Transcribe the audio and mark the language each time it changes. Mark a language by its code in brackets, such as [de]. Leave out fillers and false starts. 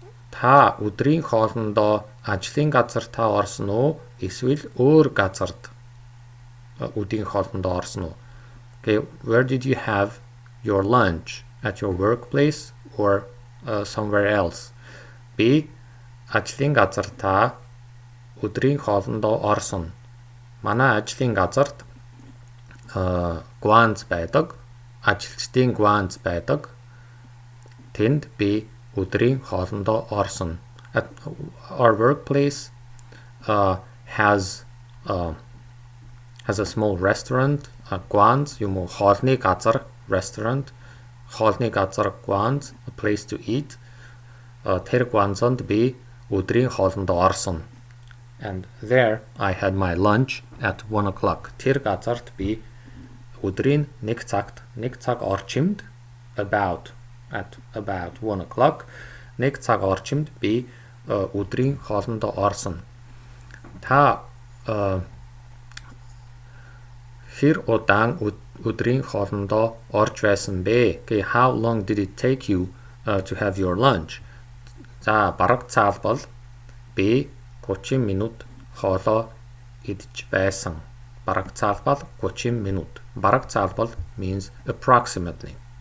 [mn] Та өдрийн хоолндоо ажлын газар та орсон уу? Эсвэл өөр газарт өдрийн хоолндоо орсон уу? [en] Okay, where did you have your lunch? At your workplace or somewhere else? B. [mn] Ажлын газар та өдрийн хоолндоо орсон. Манай ажлын газарт гуанз байдаг. Ажилчдын гуанз байдаг. Тэнд би өдрийн хоолндоо орсон. [en] At our workplace has a small restaurant, [mn] гуанз юм уу хоолны газар, [en] restaurant, [mn] хоолны газар гуанз, [en] a place to eat. [mn] Тэр гуанзонд би өдрийн хоолндоо орсон. [en] And there I had my lunch at 1 o'clock. [mn] Тэр газарт би өдрийн 1 цаг орчимд [en] at about 1 o'clock [mn] 1 цаг орчимд би өдрийн хоолндоо орсон. Та хэр удаан өдрийн хоолндоо орж байсан бэ? [en] Okay, how long did it take you to have your lunch? [mn] За бараг цаалбал би 30 минут хоолоо идэж байсан. Бараг цаалбал 30 минут. Бараг цаалбал [en] means approximately.